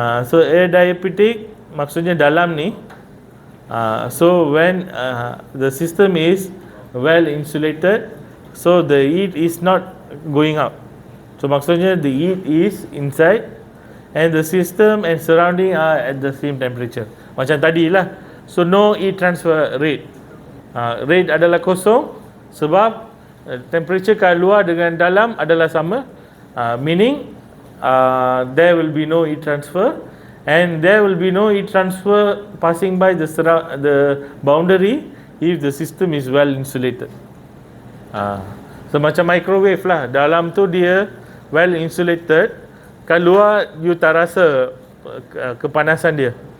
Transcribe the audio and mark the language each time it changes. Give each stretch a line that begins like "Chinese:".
English: So adiabatic
Malay: maksudnya dalam ni.
English: So when the system is well insulated, so the heat is not going out. So
Malay: maksudnya
English: the heat is inside and the system and surrounding are at the same temperature.
Malay: Macam tadi lah.
English: So no heat transfer rate.
Malay: Rate adalah kosong sebab temperature kat luar dengan dalam adalah sama.
English: Meaning there will be no heat transfer and there will be no heat transfer passing by the boundary if the system is well insulated.
Malay: So macam microwave lah. Dalam tu dia
English: well insulated,
Malay: kat luar you tak rasa kepanasan dia.